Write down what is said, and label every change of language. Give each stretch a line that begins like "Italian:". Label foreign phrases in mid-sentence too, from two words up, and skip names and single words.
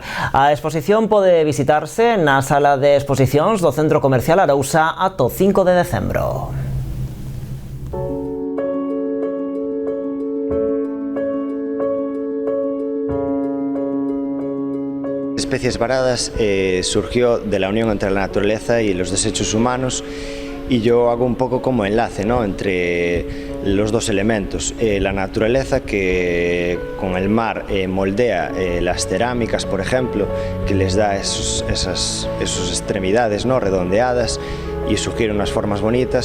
Galician: A exposición pode visitarse na sala de exposicións do Centro Comercial Arousa ata o 5 de decembro.
Spanish: Especies Varadas surgió de la unión entre la naturaleza y los desechos humanos, y yo hago un poco como enlace, ¿no?, entre los dos elementos. La naturaleza, que con el mar moldea las cerámicas, por ejemplo, que les da esas extremidades, ¿no?, redondeadas, y sugiere unas formas bonitas.